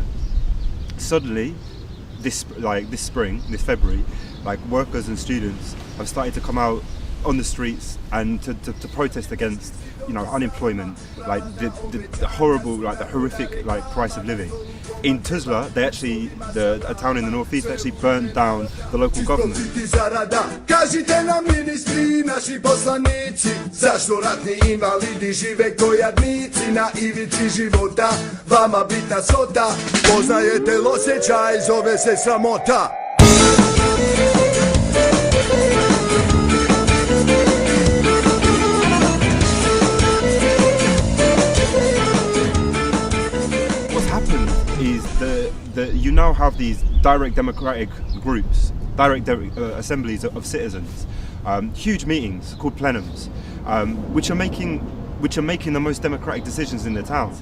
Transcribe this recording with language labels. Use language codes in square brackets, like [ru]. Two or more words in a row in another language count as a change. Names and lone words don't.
[en] Suddenly, this February, workers and students have started to come out on the streets and to protest against, you know, unemployment, like the horrible, like the horrific, like price of living. In Tuzla, they actually, a town in the northeast, they actually burned down the local government. [bs] Kažite nam ministri, naši poslanici, zašto ratni invalidi žive ko jadnici na ivici života, vama bitna svota, poznajete osjećaj, zove se sramota. [en] Is that you now have these direct democratic groups, direct assemblies of citizens, huge meetings called plenums, which are making the most democratic decisions in the towns.